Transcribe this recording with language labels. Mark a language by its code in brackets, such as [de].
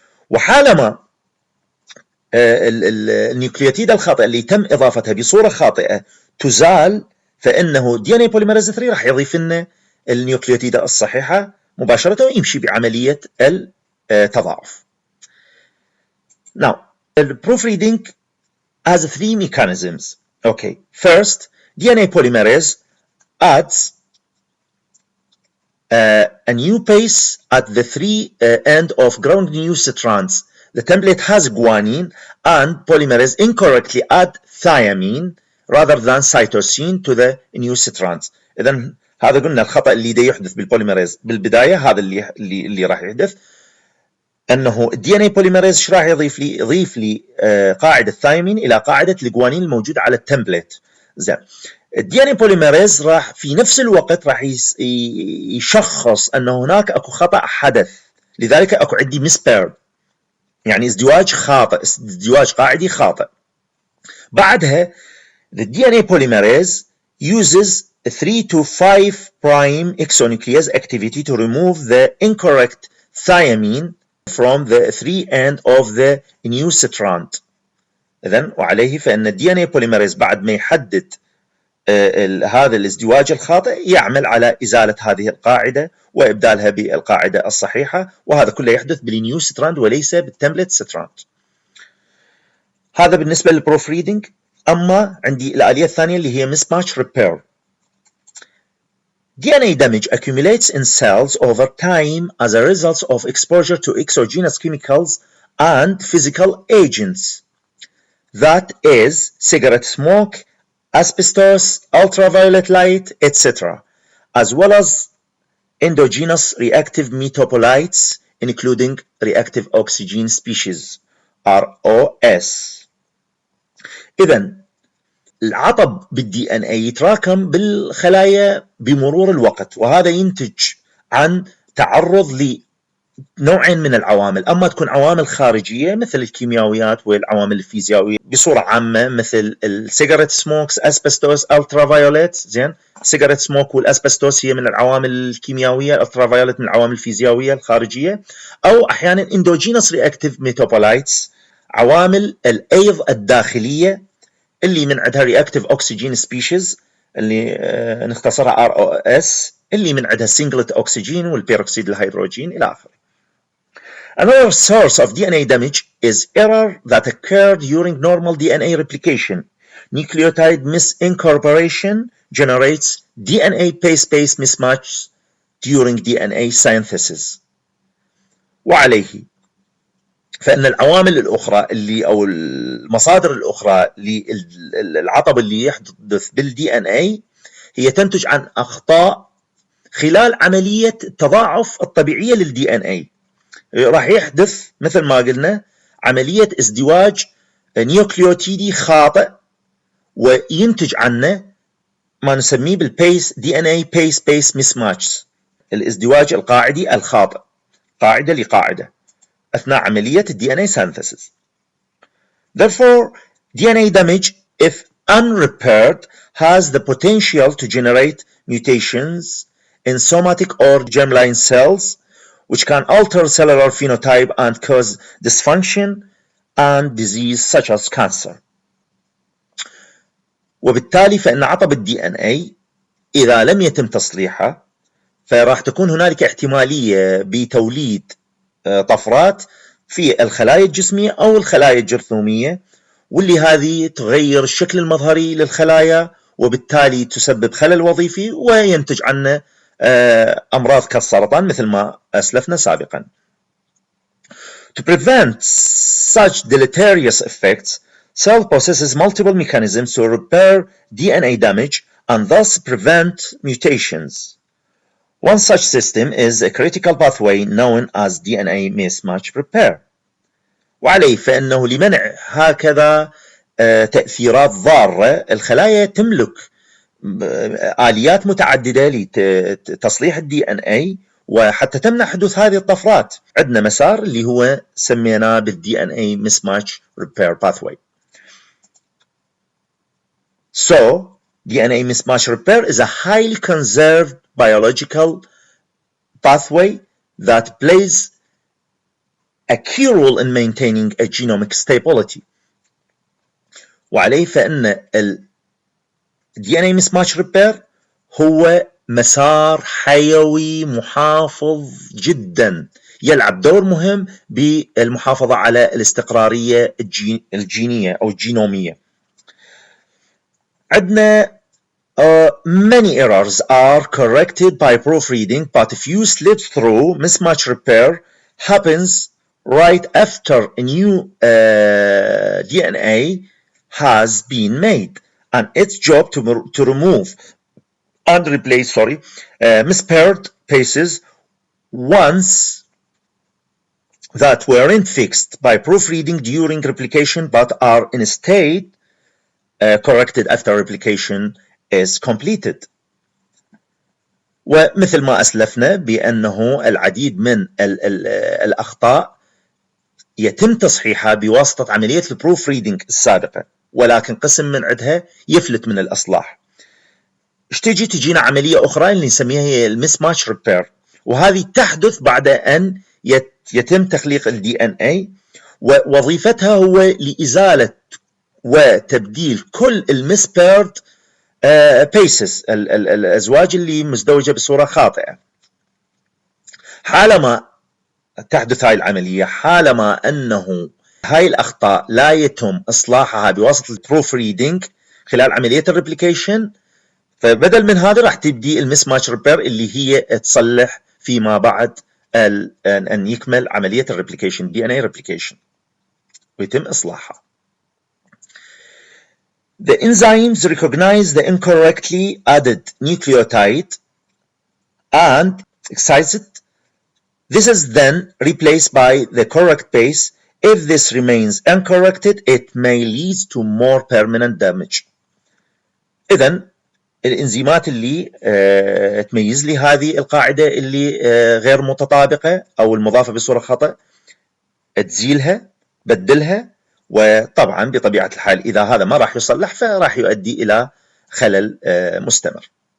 [ar] وحالما النيوكليوتيد الخاطئة اللي تم إضافتها بصورة خاطئة تزال، فإنه دي ان اي بوليميريز 3 راح يضيف لنا النيوكليوتيد الصحيحة مباشرة ويمشي بعملية التضاعف. [en] Now, the proofreading has 3 mechanisms. Okay, first, DNA polymerase adds a new base at the 3 end of ground new strands. The template has guanine and polymerase incorrectly add thymine rather than cytosine to the new strands. [ar] إذن هذا قلنا الخطأ اللي دا يحدث بالبوليميريز بالبداية، هذا اللي راح يحدث، أنه الدي ان اي بوليميريز ايش راح يضيف لي؟ يضيف لي قاعدة ثايمين إلى قاعدة الجوانين الموجودة على التمبلت. زين، الدي ان اي بوليميريز راح في نفس الوقت راح يشخص أنه هناك أكو خطأ حدث، لذلك أكو عندي مسبير، يعني ازدواج خاطئ، ازدواج قاعدي خاطئ. بعدها [en] the DNA polymerase uses 3 to 5 prime exonuclease activity to remove the incorrect thiamine from the 3 end of the new strand. [ar] إذن وعليه فإن ال DNA polymerase بعد ما يحدد هذا الازدواج الخاطئ يعمل على إزالة هذه القاعدة وإبدالها بالقاعدة الصحيحة، وهذا كله يحدث بالنيو ستراند وليس بالتمبلت ستراند. هذا بالنسبة للبروف ريدنج. أما عندي الآلية الثانية اللي هي Mismatch repair. [en] DNA damage accumulates in cells over time as a result of exposure to exogenous chemicals and physical agents. That is cigarette smoke, asbestos, ultraviolet light, etc., as well as endogenous reactive metabolites including reactive oxygen species ROS. [ar] إذن العطب بالدي ان اي يتراكم بالخلايا بمرور الوقت، وهذا ينتج عن تعرض لنوعين من العوامل. اما تكون عوامل خارجيه مثل الكيميائيات والعوامل الفيزيائيه بصوره عامه مثل السيجاريت سموكس، اسبستوس، الترافايوليت. زين، السيجاريت سموك والاسبستوس هي من العوامل الكيميائيه، الالترافايوليت من العوامل الفيزيائيه الخارجيه. او احيانا اندوجينوس رياكتيف ميتابولايتس، عوامل الايض الداخليه اللي من عندها reactive oxygen species اللي نختصرها ROS، اللي من عندها singlet oxygen والبيروكسيد الهيدروجين إلى آخره. [en] Another source of DNA damage is error that occurred during normal DNA replication. Nucleotide misincorporation generates DNA base-pair mismatch during DNA synthesis. [ar] وعليه فإن العوامل الأخرى اللي أو المصادر الأخرى للعطب اللي يحدث بالدي ان اي هي تنتج عن أخطاء خلال عملية التضاعف الطبيعية للدي ان اي. راح يحدث مثل ما قلنا عملية ازدواج نيوكليوتيدي خاطئ، وينتج عنه ما نسميه بالبيس دي ان اي بيس مسماتش، الازدواج القاعدي الخاطئ، قاعدة لقاعدة أثناء عملية DNA synthesis. [en] Therefore, DNA damage, if unrepaired, has the potential to generate mutations in somatic or germline cells, which can alter cellular phenotype and cause dysfunction and disease such as cancer. [ar] وبالتالي فإن عطب DNA إذا لم يتم تصليحه فراح تكون هنالك احتمالية بتوليد طفرات في الخلايا الجسمية أو الخلايا الجرثومية، واللي هذه تغير الشكل المظهري للخلايا وبالتالي تسبب خلل وظيفي وينتج عنه أمراض كالسرطان مثل ما أسلفنا سابقا. [en] To prevent such deleterious effects, cell possesses multiple mechanisms to repair DNA damage and thus prevent mutations. One such system is a critical pathway known as DNA mismatch repair. [ar] وعليه فإنه لمنع هكذا تأثيرات ضارة الخلايا تملك آليات متعددة لتصليح الدي ان اي وحتى تمنع حدوث هذه الطفرات. عندنا مسار اللي هو سميناه بالدي ان اي mismatch repair pathway. [en] So DNA mismatch repair is a highly conserved biological pathway that plays a key role in maintaining a genomic stability. [ar] وعليه فإن DNA mismatch repair هو مسار حيوي محافظ جدا يلعب دور مهم بالمحافظة على الاستقرارية الجينية أو الجينومية. عندنا [en] many errors are corrected by proofreading, but a few slipped through. Mismatch repair happens right after a new DNA has been made, and its job to remove and replace mispaired bases once that weren't fixed by proofreading during replication but are instead corrected after replication is completed. [ar] ومثل ما أسلفنا بأنه العديد من الأخطاء يتم تصحيحها بواسطة عملية البروف ريدنج السابقة، ولكن قسم من عندها يفلت من الإصلاح. تجينا عملية أخرى اللي نسميها هي المسماتش ريبير، وهذه تحدث بعد أن يتم تخليق الدي ان اي، ووظيفتها هو لإزالة وتبديل كل المسبيرد بيسز الأزواج اللي مزدوجة بصورة خاطئة. حالما تحدث هاي العملية، حالما أنه هاي الأخطاء لا يتم إصلاحها بواسطة البروف ريدنج خلال عملية الريبليكيشن، فبدل من هذا راح تبدي المسماتش ريبير اللي هي تصلح فيما بعد أن يكمل عملية الريبليكيشن دي ان اي ريبليكيشن ويتم إصلاحها. [en] The enzymes recognize the incorrectly added nucleotide and excise it. This is then replaced by the correct base. If this remains uncorrected, it may lead to more permanent damage. [ar] إذن الإنزيمات اللي تميز لي هذه القاعدة اللي غير متطابقة أو المضافة بصورة خطأ تزيلها، بدلها، وطبعا بطبيعة الحال إذا هذا ما راح يصلح فراح يؤدي إلى خلل مستمر.